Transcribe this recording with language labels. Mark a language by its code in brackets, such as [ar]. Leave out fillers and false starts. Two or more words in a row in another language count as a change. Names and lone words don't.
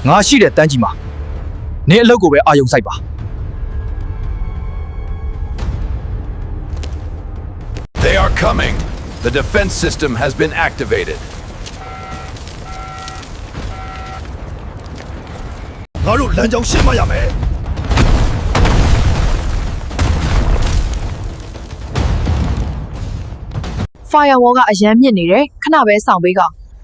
[my] ငါရှိတဲ့တန်းကြီးမှာနင်းအလုပ်ကိုပဲအာရုံစိုက်ပါ [en] They are coming. The defense system has been activated. [my] ငါတို့လမ်းကြောင်းရှင်းမရမယ် Firewall ကအရန်မြင့်နေတယ်ခဏပဲဆောင်ပေးကောင်